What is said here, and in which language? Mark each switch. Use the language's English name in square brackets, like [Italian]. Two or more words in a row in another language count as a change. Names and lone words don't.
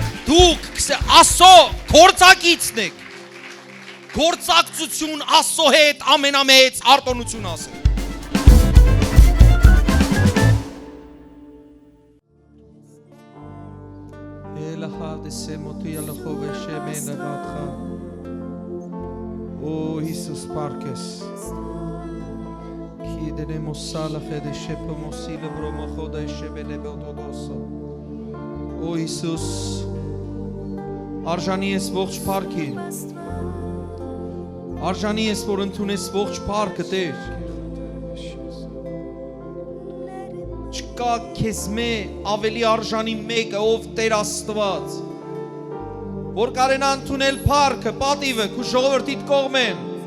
[Armenian] Դուք Աստծո գործակիցն եք։ Գործակցություն Աստծո հետ ամենամեծ արտոնություն ասել։ O Iisus parkes. Kidenemos salache de shepomosile bromochoda shebele beotodoso. O Iisus արժանի ես ողջ փառքին։ Արժանի ես որ ընդունես ողջ փառքը Տեր։ Չկա քեզ մե ավելի արժանի մեկը ով Տեր Աստված։ Որ կարենա ընդունել փառքը, պատիվը քու ժողովրդիդ կողմեն։